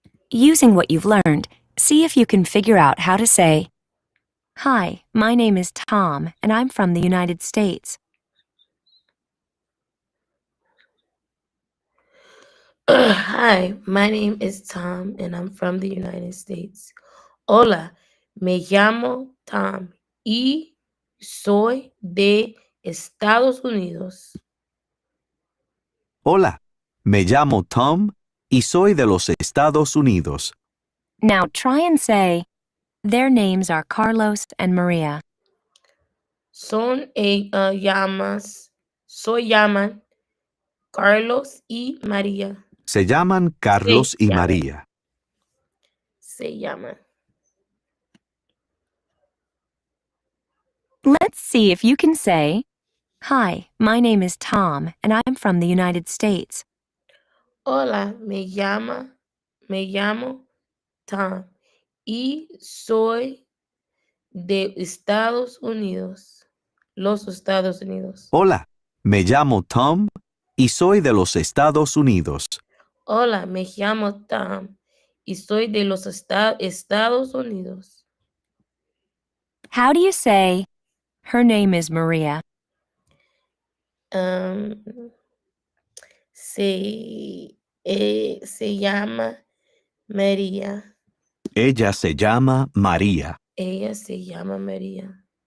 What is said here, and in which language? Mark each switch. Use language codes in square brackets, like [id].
[en] Using what you've learned, see if you can figure out how to say, Hi, my name is Tom, and I'm from the United States. Hi, my name is Tom, and I'm from the United States. [es] Hola, me llamo Tom y soy de Estados Unidos. Hola, me llamo Tom y soy de los Estados Unidos. [en] Now try and say, their names are Carlos and Maria. [es] Soy llaman Carlos y María. Se llaman Carlos y llaman. María. Se llaman. [en] Let's see if you can say, "Hi, my name is Tom, and I'm from the United States." [es] Hola, me llamo Tom y soy de Estados Unidos, los Estados Unidos. Hola, me llamo Tom y soy de los Estados Unidos. Hola, me llamo Tom y soy de los Estados Unidos. [en] How do you say, "Her name is Maria"? [es] Um, se llama María. Ella se llama María. Ella se llama María.